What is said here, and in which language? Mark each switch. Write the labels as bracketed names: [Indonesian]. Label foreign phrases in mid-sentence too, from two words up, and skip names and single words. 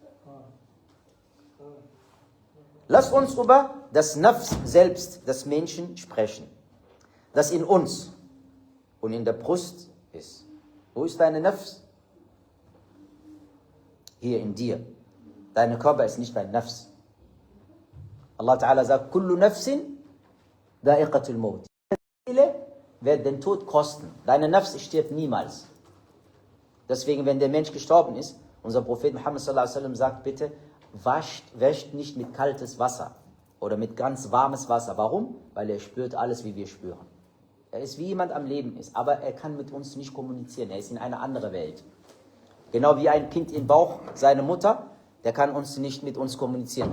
[German] Lass uns über das Nafs selbst des Menschen sprechen, das in uns und in der Brust ist. Wo ist deine Nafs? Hier in dir. Dein Körper ist nicht dein Nafs. [Arabic] Allah Ta'ala sagt, كل نفس ذائقة الموت. [German] Deine Seele wird den Tod kosten. Deine Nafs stirbt niemals. Deswegen, wenn der Mensch gestorben ist, unser Prophet Muhammad [Arabic] صلى الله عليه وسلم [German] sagt, bitte, wäscht nicht mit kaltes Wasser oder mit ganz warmes Wasser. Warum? Weil er spürt alles, wie wir spüren. Er ist wie jemand am Leben ist, aber er kann mit uns nicht kommunizieren. Er ist in einer anderen Welt. Genau wie ein Kind im Bauch seiner Mutter, der kann nicht mit uns kommunizieren.